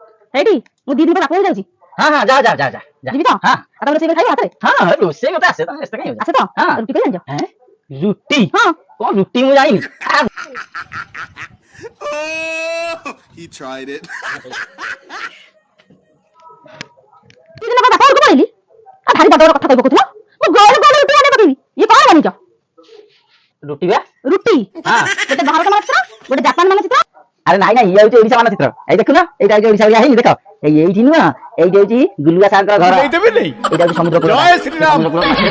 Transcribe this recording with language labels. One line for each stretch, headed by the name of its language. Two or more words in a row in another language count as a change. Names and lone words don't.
Odia: ହେଇଟି ମୁଁ ଦି ଦିନ ପରେ ବାପ ଯାଉଛି। ହଁ ହଁ ଯା ଯା ଯା ଯା ଯିବି ତ? ହଁ ଆଉ ତମେ ରୋଷେଇ କରି ଖାଇବ ହାତରେ? ହଁ ରୋଷେଇ କଥା ଆସେ ତମେ ବ୍ୟସ୍ତ କାଇଁ ହଉଛ? ଆସେ ତ? ହଁ ରୁଟି କରି ଜାଣିଛ? ରୁଟି ହଁ। କଣ ରୁଟି ମୁଁ ଜାଣିନି
English: Oh, he tried it.
Odia: ଦି ଦିନ ପରେ ବାପ ଘରକୁ ପଳେଇଲି। ଆଉ ଭାରି ବଡ ବଡ କଥା କହି ପକଉଥିଲ। ମୁଁ ଗୋଳ ଗୋଳ ରୁଟି ବନେଇ ପକେଇବି। ଇଏ କଣ ବନେଇଛ? ରୁଟି ବା ରୁଟି। ହଁ ଗୋଟେ ଭାରତ ମାନଚିତ୍ର, ଗୋଟେ ଜାପାନ ମାନଚିତ୍ର। ଆରେ ନାଇଁ ନାଇଁ ଇଏ ହଉଛି ଓଡିଶା ମାନଚିତ୍ର ଏଇ ଦେଖୁନ ଏଇଟା ହଉଛି ଓଡିଶା ଭଳିଆ ହେଇନି ଦେଖ ଏଇଠି ନୁହଁ ଏଇଠି ହଉଛି ଗୁଲୁଆ ସାରଙ୍କ ଘର ଏଇଟା ହଉଛି ସମୁଦ୍ର କୂଳ ସମୁଦ୍ର କୂଳ ପାଖରେ